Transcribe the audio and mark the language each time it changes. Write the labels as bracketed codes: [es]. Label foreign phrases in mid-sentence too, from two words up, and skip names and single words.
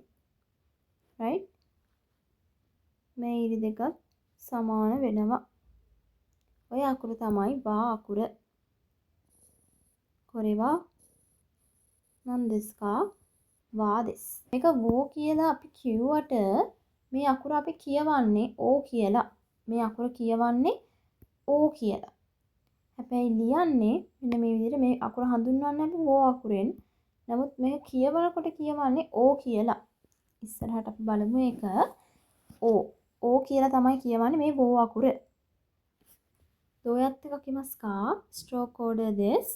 [si] right? මේ ඉරි දෙක සමාන වෙනවා. ඔය අකුර තමයි වා අකුර. [ja] これは何ですか? වාです. [si] මේක වෝ කියලා අපි කිව්වට මේ අකුර අපි කියවන්නේ ඕ කියලා. මේ අකුර කියවන්නේ ඕ කියලා. හැබැයි ලියන්නේ මෙන්න මේ විදිහට මේ අකුර හඳුන්වන්නේ අපි වෝ අකුරෙන්. නමුත් මේක කියවනකොට කියවන්නේ ඕ කියලා. ඉස්සරහට අපි බලමු ඒක. ඕ කියලා තමයි කියවන්නේ මේ වෝ අකුර. [ja] どうやって書きますか? [en] stroke order [ja] です。